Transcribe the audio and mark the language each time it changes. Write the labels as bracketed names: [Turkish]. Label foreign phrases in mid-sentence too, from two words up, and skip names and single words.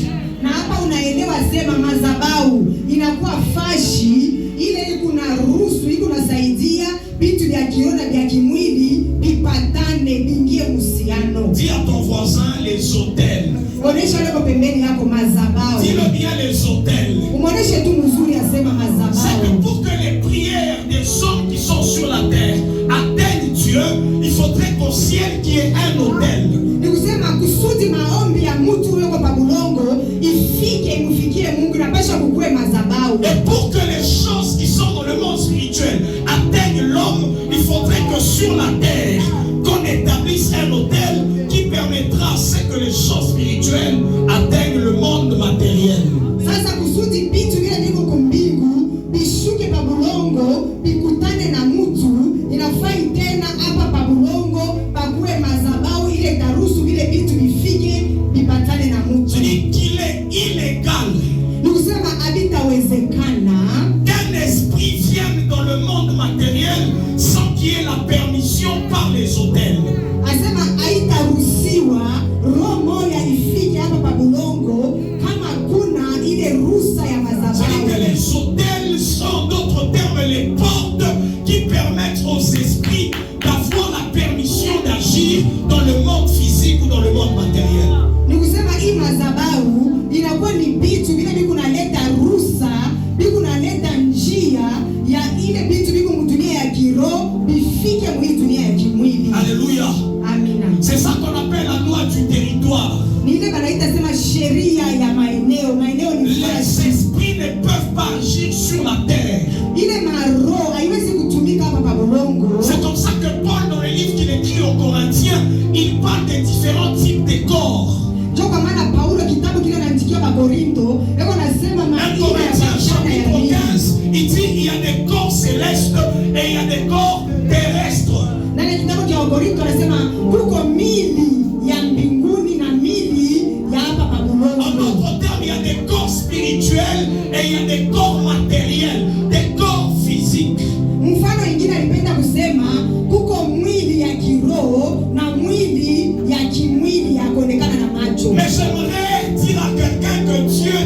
[Swahili] Na hapa unaelewa sema madhabahu inakuwa fashi ile kuna ruhusu iko nasaidia vitu vya kiroho na vya kimwili vipatane vingie muhusiano. [French] Dis à ton voisin les autels. [Swahili] Onesha leo pembeni yako madhabahu. [French] Dis-le bien les autels. [Swahili] Umoneshe tu mzuri asema madhabahu. [French] C'est que pour que les prières des hommes qui sont sur la terre atteignent Dieu, il faudrait qu'au ciel qu'il y ait un autel. [Swahili] Nikusema kusudi maombi ya mtu weko pa bulongo ifike imufikie Mungu na pasha kukue madhabahu. [French] Et pour que les choses qui sont dans le monde spirituel atteignent l'homme, il faudrait que sur la terre qu'on établisse un autel qui permettra à ce que les choses spirituelles atteignent le monde matériel. [Swahili] Sasa kusudi vitu vile viko kumbingu bishuke pa bulongo bikutane na mtu inafai tena hapa pa bulongo pakue madhabahu ile taruhusu vile vitu bifike bipatane na mtu. [French] Je dis qu'il est illégal. [Swahili] Nikusema habitawezekana [French] qu'un esprit vienne dans le monde matériel sans qu'il y ait la permission par les autels. [Swahili] Asema haitaruhusiwa roho moja ifike hapa pa bulongo kama kuna ile ruhusa ya madhabahu. [French] C'est-à-dire que les autels sont d'autres termes les portes qui permettent aux esprits d'avoir la permission d'agir dans le monde physique ou dans le monde matériel. [Swahili] Nikusema hii madhabahu inakuwa ni vitu vile viko naleta ruhusa, viko naleta njia ya ile vitu viko mdunia ya kiroho bifike mu dunia ya kimwili. [French] Alléluia. [Swahili] Amina. [French] C'est ça qu'on appelle la loi du territoire. [Swahili] Ni ile banaita sema sheria ya maeneo. Maeneo ni [French] les esprits ne peuvent pas agir sur la terre. [Swahili] Ile maroho haiwezi kutumika hapa pa bulongo. [French] C'est comme ça que Paul dans le livre qu'il écrit aux Corinthiens, il parle des différents types de corps. [Swahili] Ndio kwa maana Paulo kitabu kile anaandikia wa Korinto, yako nasema maana ya [French] chapitre 15, il dit il y a des corps célestes et il y a des corps terrestres. [Swahili] Ndani kitabu cha Korinto anasema kuko mili ya mbinguni na mili ya hapa pa bulongo. [French] En d'autres termes, il y a des corps spirituels et il y a des corps matériels, des corps physiques. [Swahili] Mfano mwingine alipenda kusema kuko mwili ya kiroho na mwili ya kimwili ya kuonekana na macho. [French] Mais j'aimerais dire à quelqu'un que